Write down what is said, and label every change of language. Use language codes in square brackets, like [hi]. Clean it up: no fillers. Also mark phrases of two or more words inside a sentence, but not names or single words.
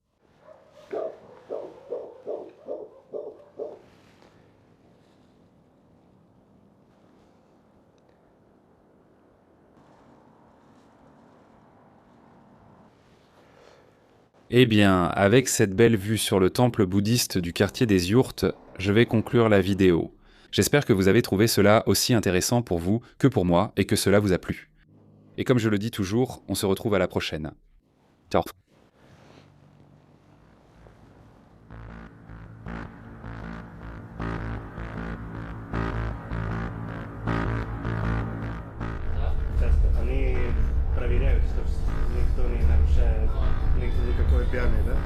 [fr] Eh bien, avec cette belle vue sur le temple bouddhiste du quartier des Yourtes, je vais conclure la vidéo. J'espère que vous avez trouvé cela aussi intéressant pour vous que pour moi et que cela vous a plu. Et comme je le dis toujours, on se retrouve à la prochaine. Ciao. [ru] Они проверяют, что никто не нарушает никакой пьяный, да?